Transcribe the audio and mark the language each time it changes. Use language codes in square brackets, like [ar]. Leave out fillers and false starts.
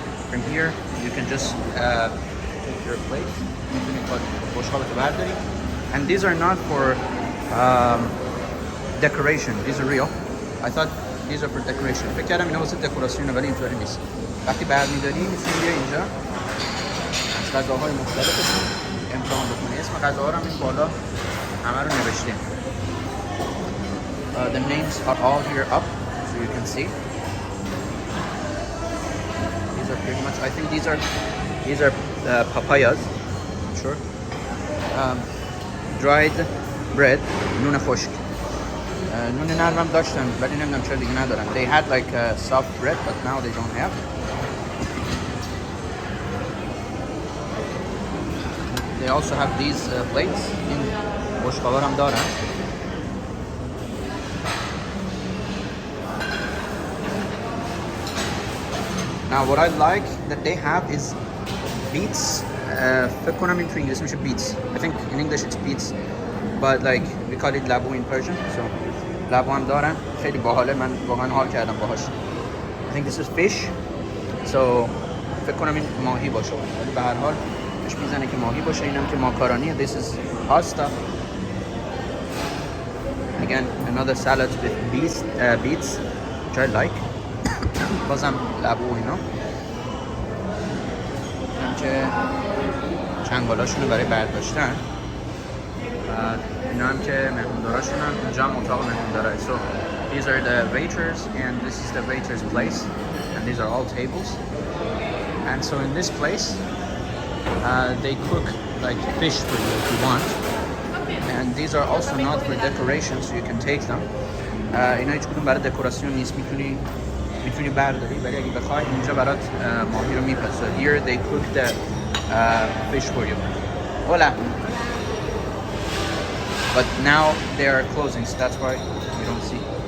[en] From here you can just take your plate. [fa] میتونی بشقابتو برداری. [en] And these are not for decoration. These are real. I thought these are for decoration. [fa] فکر کردم اینا واسه دکوراسیونه ولی اینطوری نیست. وقتی برمی‌داری میتونی بیا اینجا از غذاهای مختلفشون امتحان بکنی. اسم غذاها رو هم این بالا همه رو نوشتیم. [en] The names are all here up, so you can see. These are pretty much. I think these are papayas. I'm sure. Dried bread, [fa] نون خشک. نون نرمم داشتن ولی نمیدونم چرا دیگه ندارن. [en] They had like soft bread, but now they don't have. They also have these plates. [fa] این بشقابا هم دارن. [en] Now what I like that they have is beets. [fa] فکر کنم این تو انگلیسی میشه beets. [en] I think in English it's beets, but like we call it labu in Persian. [fa] So labu هم دارن. خیلی باحاله. من واقعا حال کردم باهاش. [en] I think this is fish. [fa] So فکر کنم این ماهی باشه. ولی به هر حال مش میزنه که ماهی باشه. اینم که ماکارونیه. [en] This is pasta. Again another salad with beets, which I like. [fa] بازم لبو اینا که چنگالاشونو برای برداشتن. اینا هم که مهمونداراشون هم اینجا هم اتاق مهموندارای. [en] So these are the waiters and this is the waiters place and these are all tables. And so in this place they cook like fish for you if you want. And these are also not for decoration, so you can take them. [fa] اینا هیچ کدوم برای دکوراسیون نیست. میتونی برداری ولی اگه بخوای اینجا برات ماهی رو میپزه. [en] So here they cook the fish for you. Hola. But now they are closing, so that's why you don't see.